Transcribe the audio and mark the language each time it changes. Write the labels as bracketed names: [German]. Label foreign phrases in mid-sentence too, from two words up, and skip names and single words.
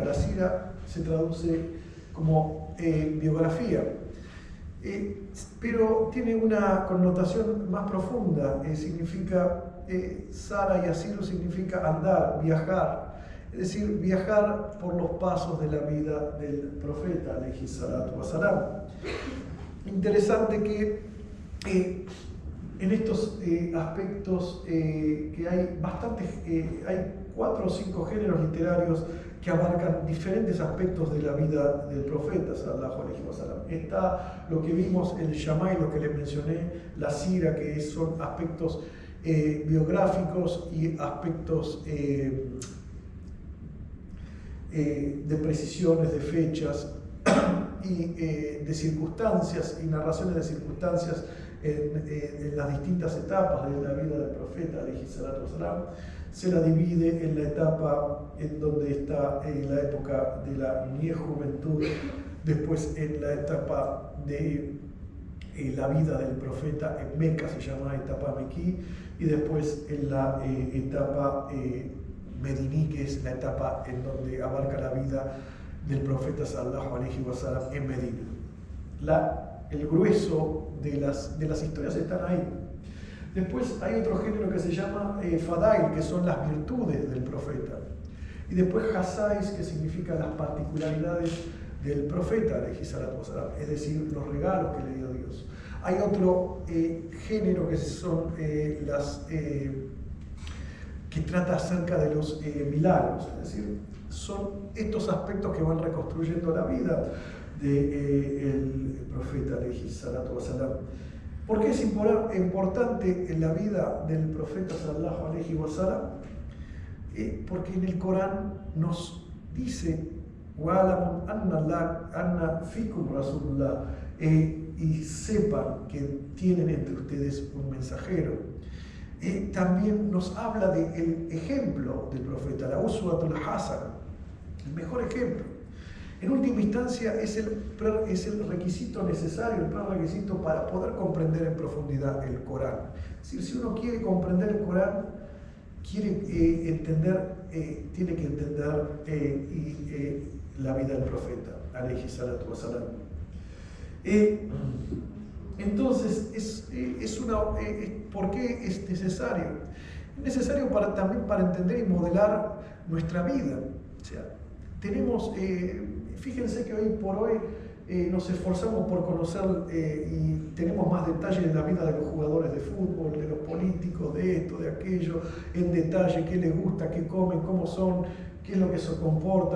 [Spanish] La sira se traduce como biografía, pero tiene una connotación más profunda. Significa, Sara y Asiru significa andar, viajar, es decir, viajar por los pasos de la vida del profeta, [Arabic] عليه الصلاة و السلام. [Spanish] Interesante que en estos aspectos que hay bastantes, hay 4 o 5 géneros literarios que abarcan diferentes aspectos de la vida del profeta, [Arabic] صلى الله عليه وسلم. [Spanish] Está lo que vimos, el Shamail, lo que les mencioné, la sira, que son aspectos biográficos y aspectos de precisiones, de fechas y de circunstancias y narraciones de circunstancias en las distintas etapas de la vida del profeta, [Arabic] عليه الصلاة والسلام. [Spanish] Se la divide en la etapa en donde está en la época de la niñez, juventud, después en la etapa de la vida del profeta en Meca, se llama etapa mequí, y después en la etapa mediní, que es la etapa en donde abarca la vida del profeta [Arabic] صلى الله عليه وسلم [Spanish] en Medina. El grueso de las historias están ahí. Después hay otro género que se llama Fadail, que son las virtudes del profeta. Y después Hasais, que significa las particularidades del profeta, [Arabic] عليه الصلاة والسلام, [Spanish] es decir, los regalos que le dio Dios. Hay otro género que son que trata acerca de los milagros, es decir, son estos aspectos que van reconstruyendo la vida del profeta, [Arabic] عليه الصلاة والسلام. [Spanish] ¿Por qué es importante en la vida del profeta [Arabic] صلى الله عليه وسلم? [Spanish] Porque en el Corán nos dice [Arabic] وَعَلَمُ أَنَّ فِيكُمْ رَسُولُ اللَّهِ, [Spanish] y sepan que tienen entre ustedes un mensajero. También nos habla del ejemplo del profeta, la [Arabic] أسوة حسنة, [Spanish] el mejor ejemplo. En última instancia es el requisito necesario, el prerequisito para poder comprender en profundidad el Corán. Es decir, si uno quiere comprender el Corán, tiene que entender la vida del profeta, [Arabic] عليه الصلاة والسلام. [Spanish] Entonces, ¿por qué es necesario? Es necesario también para entender y modelar nuestra vida. O sea, tenemos, fíjense que hoy por hoy nos esforzamos por conocer y tenemos más detalles de la vida de los jugadores de fútbol, de los políticos, de esto, de aquello, en detalle, qué les gusta, qué comen, cómo son, qué es lo que se comportan.